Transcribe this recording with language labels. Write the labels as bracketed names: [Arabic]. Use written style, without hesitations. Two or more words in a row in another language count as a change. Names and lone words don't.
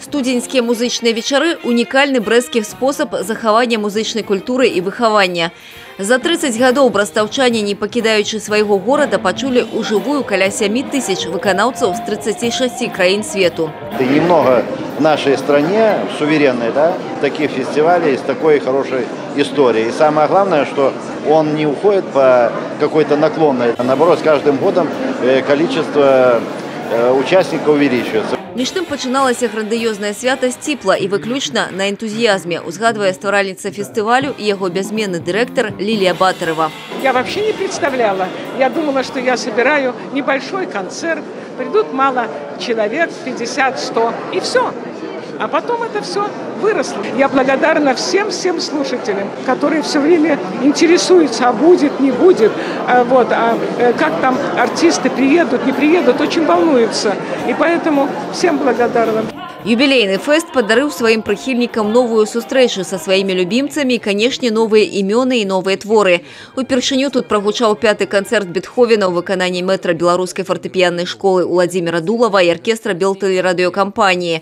[Belarusian] Студеньскія музычныя вечары – унікальны брэсцкі спосаб захавання музычнай культуры і выхавання. За 30 гадоў брастаўчане, не пакідаючы свайго горада, пачулі ўжывую каля 7000 выканаўцаў з 36 краін свету. [Russian] Немного в нашей стране, суверенной, да, таких фестивалей с такой хорошей историей. И самое главное, что он не уходит по какой-то наклонной. Наоборот, с каждым годом количество участников увеличивается. [Belarusian] Між тым пачыналася грандыёзнае свята сціпла і выключна на энтузіязме, узгадвае стваральніца фестывалю і яго бязменны дырэктар Лилия Батарева. Я вообще не представляла. Я думала, что я собираю небольшой концерт, придут мало человек, 50-100, и все. А потом это все выросло. Я благодарна всем слушателям, которые все время интересуются, а будет, не будет, как там артисты приедут, не приедут, очень волнуются. И поэтому всем благодарна. Юбілейны фэст падарыў сваім прыхільнікам новую сустрэчу са сваімі любімцамі і, канешне, новыя імёны і новыя творы. Упершыню тут прагучаў 5-й канцэрт Бетховена ў выкананні мэтра беларускай фартэпіяннай школы Уладзіміра Дулава і аркестра Белтэлерадыёкампаніі.